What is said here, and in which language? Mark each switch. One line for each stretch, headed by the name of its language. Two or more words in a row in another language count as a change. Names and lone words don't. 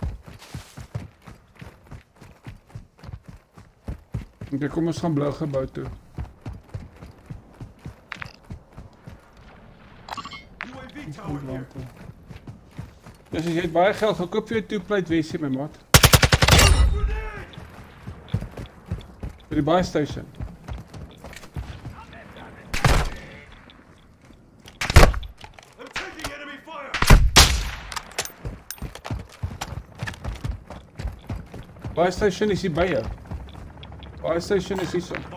Afrikaans: Okay, kom ons gaan blou gebou toe. Ja, as jy het baie geld, gaan koop vir jou two-plate WC, my maat. By die
English: buy station. Buy station
Afrikaans: is hier by jou.
English: Buy station
Afrikaans: is hier so.